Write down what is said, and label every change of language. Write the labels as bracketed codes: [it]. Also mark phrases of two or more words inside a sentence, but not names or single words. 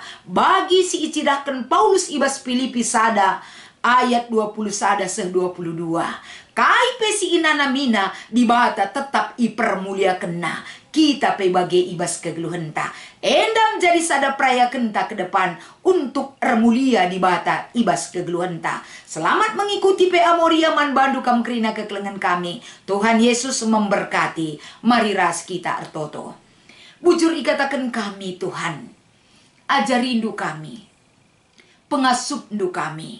[btx] Bagi si icidahkan Paulus ibas Filipi sada. Ayat 20 sada seh 22. Kai pe si inanamina di bata tetap ipermulia kena. Kita pe bagai ibas kegeluhan ta. Endam jadi sada praya kenta [id] ke depan untuk [btx] ermulia di bata ibas kegeluhan ta. [id] Selamat mengikuti PA Moria [btx] man bandu kam kerina kekelengan kami. [id] Tuhan Yesus memberkati. [btx] Mari ras kita ertoto. Bujur ikatakan kami Tuhan. Ajari indu kami. Pengasup indu kami.